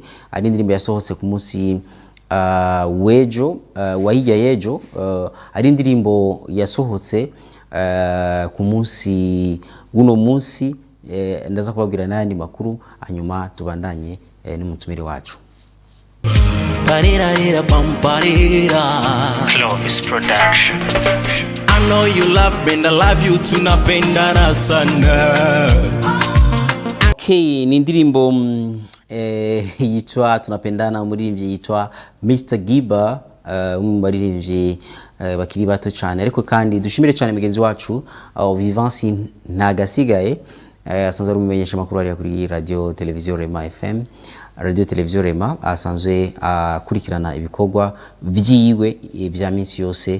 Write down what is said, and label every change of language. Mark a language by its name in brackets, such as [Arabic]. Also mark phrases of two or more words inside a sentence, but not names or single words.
[Rundi] Ari indirimbo yasohotse ku munsi wejo wahijya yejo, ari indirimbo yasohotse ku munsi uno munsi. Ndaza kubabwira n'andi makuru hanyuma tubandanye n'umutumire wacu. Clovis Production. [English] I know you love me and I love you [Swahili] tunapendana sana. [Rundi] Okay, ni indirimbo yitwa tunapendana, umuririmbyi yitwa Mr Giba, umuririmbyi bakiri bato cyane, ariko kandi dushimire cyane mugenzi wacu Vivansi ntagasigaye, asanzwe ari umumenyesha makuru ari kuri radio televiziyo Rema FM, radio televiziyo Rema, asanzwe akurikirana ibikorwa vyiwe vya minsi yose.